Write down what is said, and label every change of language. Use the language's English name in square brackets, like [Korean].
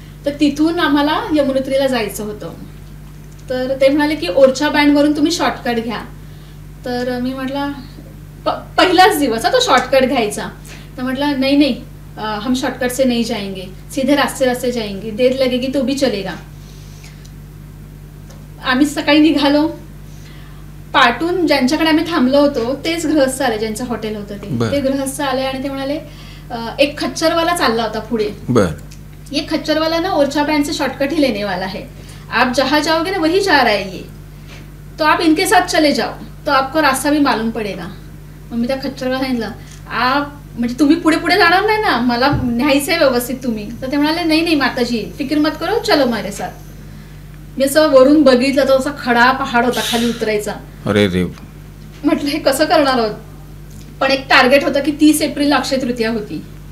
[Marathi] तर तिथून आम्हाला यमुनोत्रीला जायचं होतं. तर ते म्हणाले की ओरछा बँडवरून तुम्ही शॉर्टकट घ्या. तर मी म्हटलं पहिलाच दिवस तो शॉर्टकट घ्यायचा. तर म्हटलं [Hindi] नहीं नहीं, हम शॉर्टकट से नहीं जाएंगे, सीधे रास्ते जाएंगे, देर लगेगी तो भी चलेगा. [Marathi] आम्ही सकाळी निघालो. पाटून ज्यांच्याकडे आम्ही थांबलो होतो तेच गृहस्थ आले, ज्यांचं हॉटेल होतं ते गृहस्थ आले आणि ते म्हणाले एक खच्चरवाला चालला होता पुढे. [Hindi] ये खच्चरवाला ना ओरछा बैंड से शॉर्टकट ही लेने वाला है, आप जहाँ जाओगे ना वही जा रहा है ये, तो आप इनके साथ चले जाओ तो आपको रास्ता भी मालूम पडेगा. [Marathi] मग मी त्या खच्चरवाला सांगितलं आप म्हणजे तुम्ही पुढे पुढे जाणार नाही ना, मला न्यायचंय व्यवस्थित तुम्ही. तर ते म्हणाले नाही नाही माताजी [Hindi] फिक्र मत करो, चलो मेरे साथ. [Marathi] मी असं वरून बघितलं तर असा खडा पहाड होता खाली उतरायचा. अरे देव. म्हटलं हे कसं करणार आहोत. पण एक टार्गेट होतं की 30 एप्रिलला अक्षय तृतीया होती.